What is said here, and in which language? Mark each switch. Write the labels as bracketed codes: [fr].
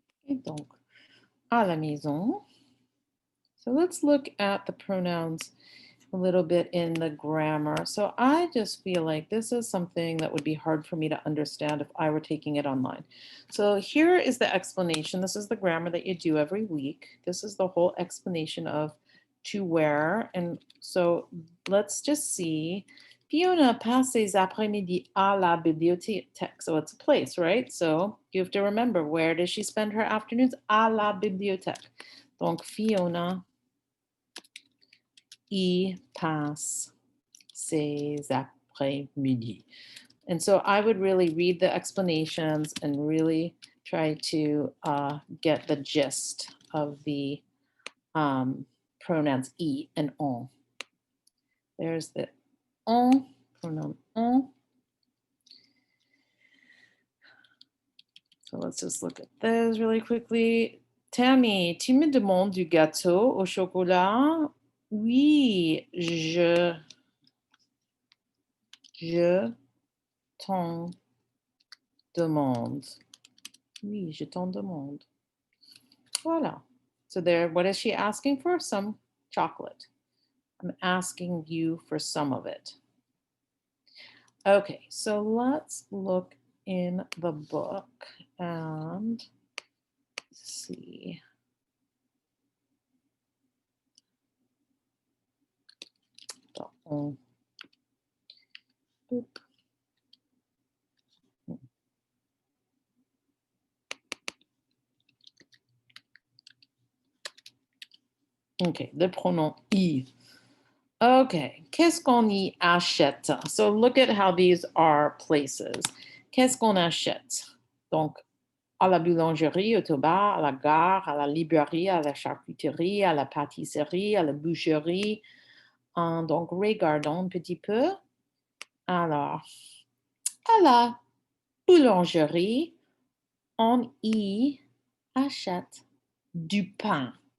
[fr] Et donc, à la maison. [en] So let's look at the pronouns a little bit in the grammar. So I just feel like this is something that would be hard for me to understand if I were taking it online. So here is the explanation. This is the grammar that you do every week. This is the whole explanation of to where. And so let's just see. [fr] Fiona passe ses après-midi à la bibliothèque. [en] So it's a place, right? So you have to remember, where does she spend her afternoons? [fr] À la bibliothèque. Donc Fiona y passe ses après-midi. [en] And so I would really read the explanations and really try to get the gist of the pronouns y and on. There's the on, pronoun on. So let's just look at those really quickly. [fr] Tammy, tu me demandes du gâteau au chocolat? Oui, je t'en demande. Oui, je t'en demande. Voilà. [en] So there, what is she asking for? Some chocolate. I'm asking you for some of it. Okay, so let's look in the book and see. Boop. [fr] Okay, le pronom y. Okay, qu'est-ce qu'on y achète? So look at how these are places. Qu'est-ce qu'on achète? Donc, à la boulangerie, au tabac, à la gare, à la librairie, à la charcuterie, à la pâtisserie, à la boucherie. Donc, regardons un petit peu. Alors, à la boulangerie, on y achète du pain.